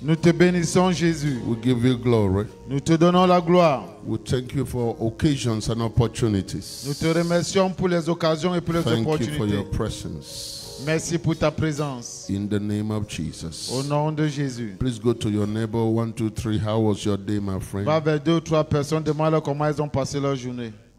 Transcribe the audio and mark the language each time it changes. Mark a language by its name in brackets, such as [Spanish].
[French] Nous te bénissons, Jésus. [English] We give you glory. [French] Nous te donnons la gloire. [English] We thank you for occasions and opportunities. [French] Nous te remercions pour les occasions et pour les [English] Thank you for [French] opportunités. [English] your presence. [French] Merci pour ta présence. [English] In the name of Jesus. [French] Au nom de Jésus. [English] Please go to your neighbor. 1, 2, 3. How was your day, my friend? [French] Va vers 2 ou 3 personnes, demande-leur comment ils ont passé leur journée.